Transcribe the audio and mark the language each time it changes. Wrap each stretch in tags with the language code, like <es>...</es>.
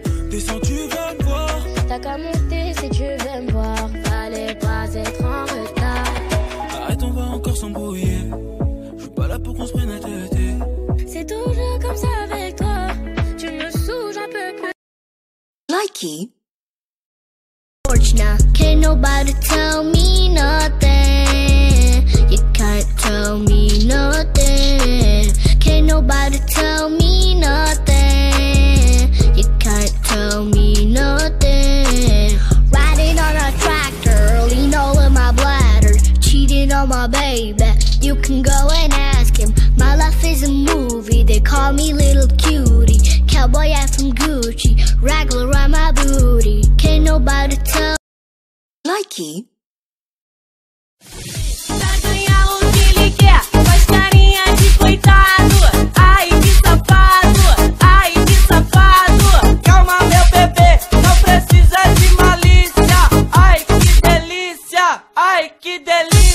<fr>descends, tu veux me voir. T'as qu'à monter si tu veux me voir. Fallait pas être en retard. Arrête, on va encore s'embrouiller. Je suis pas là pour qu'on se prenne à tête. C'est toujours comme ça avec toi. Tu me saoules, j'en peux plus.</fr> <en>Likey. Now, can't nobody tell me nothing. You can't tell me nothing. Can't nobody tell me nothing. You can't tell me nothing. Riding on a tractor, lean all in my bladder. Cheating on my baby, you can go and ask him. My life is a movie, they call me little cutie. Cowboy hat from Gucci, raggle around my booty. Can't nobody tell. Likey.</en> <pt>Pra ganhar o que ele quer, faz carinha de coitado. Ai, que safado, ai, que safado. Calma, meu bebê, não precisa de malícia. Ai, que delícia, ai, que delícia.</pt>